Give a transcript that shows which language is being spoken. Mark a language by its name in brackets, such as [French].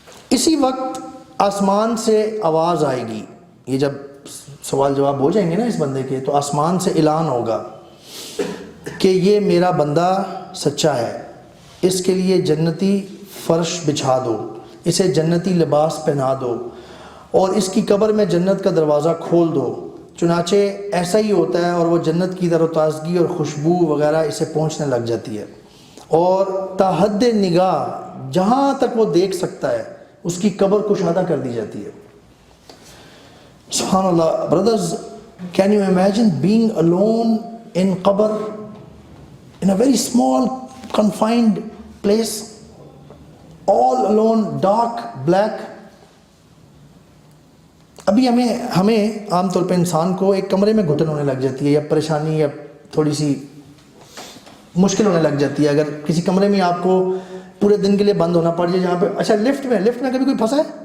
[Urdu] اسی وقت آسمان سے آواز آئے گی. یہ جب سوال جواب ہو جائیں گے نا اس بندے کے، تو آسمان سے اعلان ہوگا کہ یہ میرا بندہ سچا ہے، اس کے لیے جنتی فرش بچھا دو، اسے جنتی لباس پہنا دو، اور اس کی قبر میں جنت کا دروازہ کھول دو. چنانچہ ایسا ہی ہوتا ہے، اور وہ جنت کی تر و تازگی اور خوشبو وغیرہ اسے پہنچنے لگ جاتی ہے، اور تا حد نگاہ جہاں تک وہ دیکھ سکتا ہے اس کی قبر کشادہ کر دی جاتی ہے. سبحان اللہ. [English] Brothers, can you imagine being alone in qabr, in a very small confined place, all alone, dark, black? [Urdu] ابھی ہمیں عام طور پہ انسان کو ایک کمرے میں گھٹن ہونے لگ جاتی ہے، یا پریشانی یا تھوڑی سی مشکل ہونے لگ جاتی ہے اگر کسی کمرے میں آپ کو پورے دن کے لیے بند ہونا پڑ جائے. جہاں پہ اچھا لفٹ میں کبھی کوئی پھنسا ہے؟